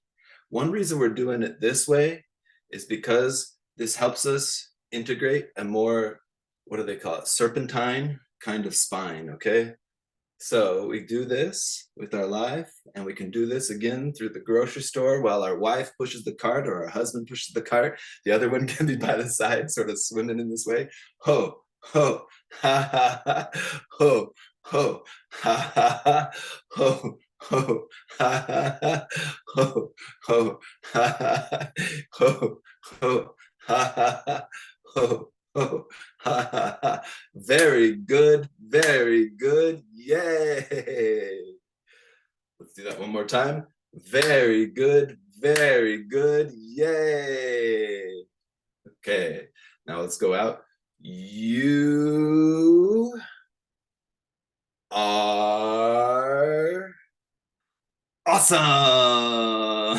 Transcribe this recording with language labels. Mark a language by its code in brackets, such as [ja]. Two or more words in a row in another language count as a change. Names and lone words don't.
[en] One reason we're doing it this way is because this helps us integrate a more what do they call it? Serpentine kind of spine, okay? So we do this with our life, and we can do this again through the grocery store while our wife pushes the cart or our husband pushes the cart. The other one can be by the side, sort of swimming in this way. Ho, ho, ha, ha, ha, ho, ho, ha, ha, ha, ho, ho, ha, ha, ha, ho, ho, ha, ha, ha, ho, ho, ha, ha, ha, ho. Oh, ha, ha, ha. Very good, very good. Yay. Let's do that one more time. Very good, yay. Okay, now let's go out. You are awesome.